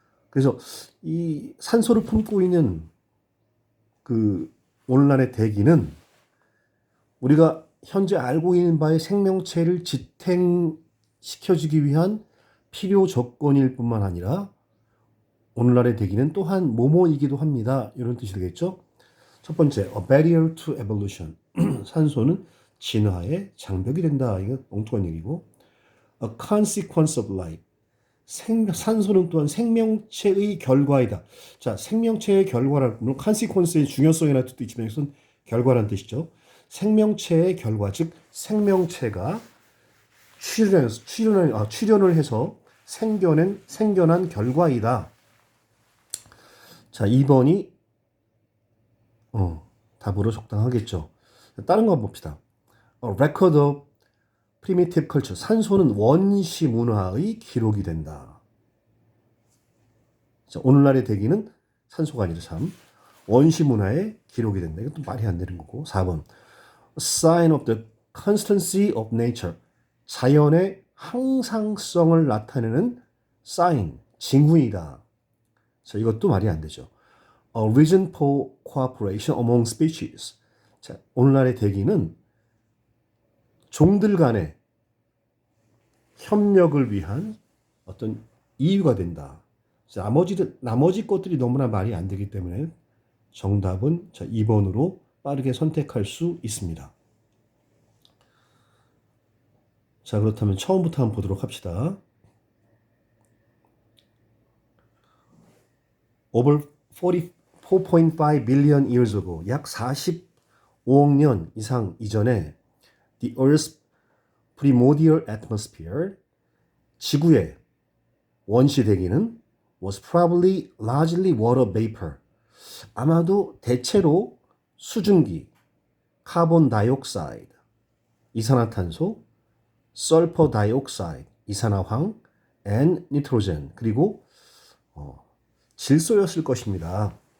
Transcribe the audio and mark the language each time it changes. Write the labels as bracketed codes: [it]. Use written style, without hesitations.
[ko] 그래서 이 산소를 품고 있는 오늘날의 대기는 우리가 현재 알고 있는 바의 생명체를 지탱시켜주기 위한 필요 조건일 뿐만 아니라 오늘날의 대기는 또한 뭐뭐이기도 합니다. 이런 뜻이 되겠죠. 첫 번째, [en] a barrier to evolution. [ko] 산소는 진화의 장벽이 된다. 이거 엉뚱한 얘기고. [en] A consequence of life. [ko] 산소는 또한 생명체의 결과이다. 자, 생명체의 결과라는, 물론 consequence의 중요성이라는 뜻도 있지만 이것은 결과라는 뜻이죠. 생명체의 결과, 즉 생명체가 출현을 해서 생겨난 결과이다. 자, 2번이 답으로 적당하겠죠. 다른 거 한번 봅시다. [en] Record of primitive culture. [ko] 산소는 원시 문화의 기록이 된다. 자, 오늘날의 대기는 산소가 아니라 참 원시 문화의 기록이 된다. 이것도 말이 안 되는 거고. 4번. [en] A sign of the constancy of nature. [ko] 자연의 항상성을 나타내는 sign, 징후이다. 자, 이것도 말이 안 되죠. [en] A reason for cooperation among species. [ko] 자, 오늘날의 대기는 종들 간의 협력을 위한 어떤 이유가 된다. 자, 나머지 것들이 너무나 말이 안 되기 때문에 정답은 자, 2번으로 빠르게 선택할 수 있습니다. 자, 그렇다면 처음부터 한번 보도록 합시다. [en] Over 44.5 billion years ago, [ko] 약 45억 년 이상 이전에 [en] the Earth's primordial atmosphere, [ko] 지구의 원시 대기는 [en] was probably largely water vapor. [ko] 아마도 대체로 수증기, 카본 다이옥사이드, 이산화탄소, [en] sulfur dioxide, [ko] 이산화황, [en] and nitrogen, [ko] 그리고 질소였을 것입니다.